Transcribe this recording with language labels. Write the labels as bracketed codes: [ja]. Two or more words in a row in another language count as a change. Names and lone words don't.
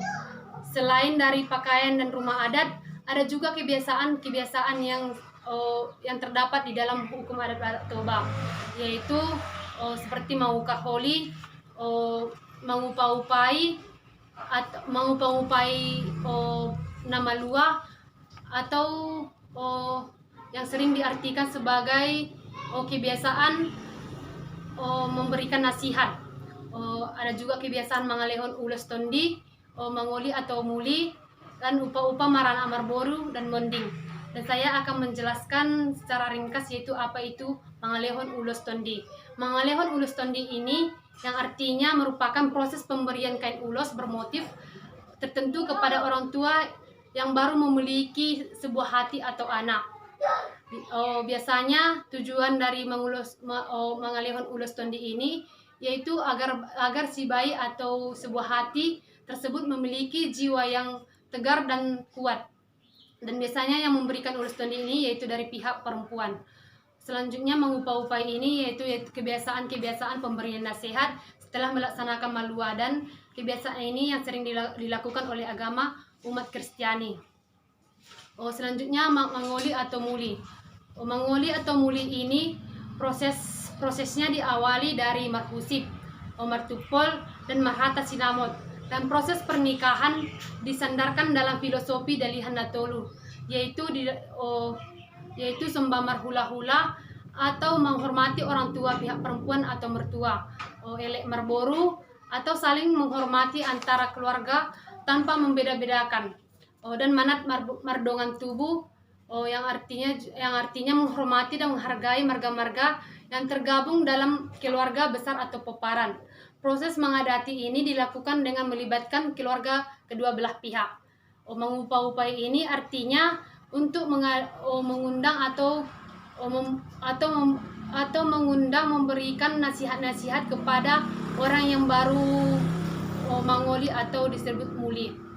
[id] Selain dari pakaian dan rumah adat, ada juga kebiasaan-kebiasaan yang terdapat di dalam hukum adat Batak Toba, yaitu seperti mengukaholi, mengupai nama luah, atau yang sering diartikan sebagai kebiasaan memberikan nasihat. Ada juga kebiasaan [bbc] mangalehon ulos tondi, [id] mangoli atau muli, dan [bbc] upa-upa marana marboru [id] dan monding. Dan saya akan menjelaskan secara ringkas yaitu apa itu [bbc] mangalehon ulos tondi. Mangalehon ulos tondi [id] ini yang artinya merupakan proses pemberian kain ulos bermotif tertentu kepada orang tua yang baru memiliki sebuah hati atau anak. Biasanya tujuan dari [bbc] mangalehon ulos tondi [id] ini yaitu agar si bayi atau sebuah hati tersebut memiliki jiwa yang tegar dan kuat. Dan biasanya yang memberikan [bbc] ulos tondi [id] ini yaitu dari pihak perempuan. Selanjutnya mengupa-upai ini yaitu kebiasaan-kebiasaan pemberian nasihat setelah melaksanakan maluadan. Kebiasaan ini yang sering dilakukan oleh agama umat Kristiani. Selanjutnya mangoli atau muli. Mangoli atau muli ini prosesnya diawali dari marhusip, martupol, dan [bbc] marhata sinamot. [id] Dan proses pernikahan disandarkan dalam filosofi Dalihan Natolu, yaitu [bbc] sembah marhula-hula [id] atau menghormati orang tua pihak perempuan atau mertua, [bbc] elek marboru [id] atau saling menghormati antara keluarga tanpa membeda-bedakan, dan [bbc] manat mardongan tubuh, [id] yang artinya menghormati dan menghargai marga-marga yang tergabung dalam keluarga besar atau peparan. Proses mengadati ini dilakukan dengan melibatkan keluarga kedua belah pihak. Mengupa-upai ini artinya untuk mengundang atau mengundang memberikan nasihat-nasihat kepada orang yang baru mangoli atau disebut muli.